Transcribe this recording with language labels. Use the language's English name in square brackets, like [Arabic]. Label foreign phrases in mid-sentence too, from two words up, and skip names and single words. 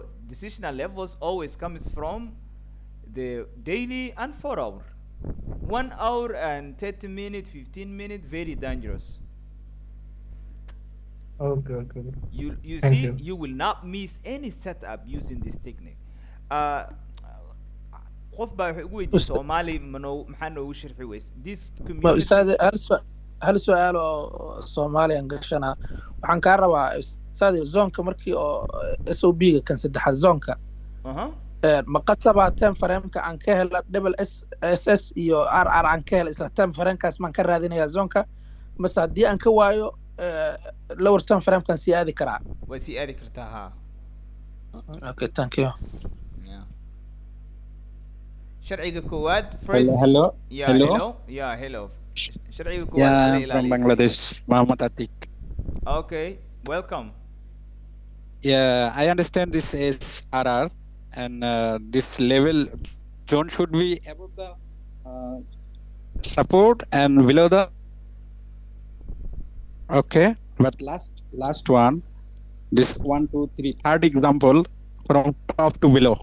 [English] Decisional levels always comes from the daily and 4 hour. 1 hour and 30 minutes, 15 minutes, very dangerous. Okay. You Thank see, you. you will not miss any setup using this technique. [Somali] qof baa wuxuu ugu weydiiyey Soomaali maxaa noogu sharxi weys [English] this community. [Arabic] أستاذ هل سؤال [Somali] oo Soomaaliyan gashana waxaan ka rabaa أستاذ zoonka markii oo SOB kan saddexaad zoonka ma qasaba [English] time frame-ka [Somali] aan ka helo double SS iyo RR aan ka helo isla [English] time frame-kaas [Somali] man ka raadinaya zoonka bas haddii aan ka waayo [English] lower time frame-kan [Somali] sii aadi karaa way sii aadi kartaa ha. [English] Okay, thank you. [Somali] sharciga koowaad first. [English] Hello. Hello. [Somali] sharciga koowaad [English] Yeah, from Bangladesh, Muhammad Atik. Okay, welcome. Yeah, I understand this is RR, and this level zone should be above the support and below the. Okay, but last one, this 1, 2, 3, third example from top to below.